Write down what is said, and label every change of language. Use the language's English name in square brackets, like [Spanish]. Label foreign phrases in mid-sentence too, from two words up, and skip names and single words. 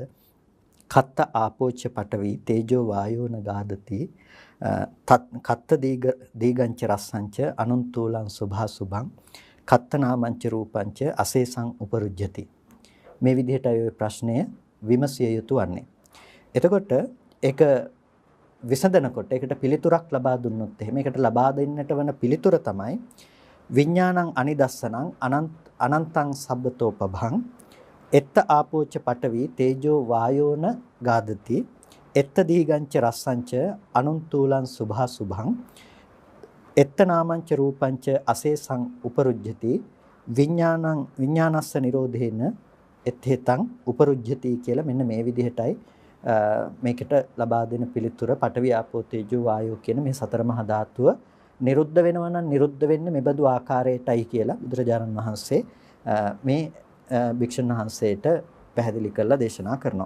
[Pali] කත්ත ආපෝච්ච පඨවි තේජෝ වායෝන ගාදති කත්ත දීගංච රස්සංච අනුන්තූලං සුභාසුභං කත්ත නාමංච රූපංච අසේසං උපරුජ්ජති. [Sinhala] මේ විදිහටයි ওই ප්‍රශ්නය විමසිය යුතු වන්නේ. එතකොට ඒක විසඳනකොට ඒකට පිළිතුරක් ලබා දුන්නොත් එහෙම ඒකට ලබා දෙන්නට වන පිළිතුර තමයි [Pali] විඥානං අනිදස්සනං අනන්තං සබ්බතෝ පභං එත්ත ආපෝච්ච පඨවි තේජෝ වායෝන ගාදති එත්ත දීගංච රස්සංච අනුන්තූලං සුභාසුභං එත්ත නාමංච රූපංච අසේසං උපරුජ්ජති විඥානස්ස නිරෝධේන එත්තේතං උපරුජ්ජති [Sinhala] කියලා මෙන්න මේ විදිහටයි මේකට ලබා දෙන පිළිතුර [Pali] පඨවි ආපෝ තේජෝ වායෝ [Sinhala] කියන මේ සතර මහා ධාතුව නිරුද්ධ වෙනවා නම් නිරුද්ධ වෙන්නේ මෙබඳු ආකාරයටයි කියලා බුදුරජාණන් වහන්සේ මේ භික්ෂුන් වහන්සේට පැහැදිලි කරලා දේශනා කරනවා.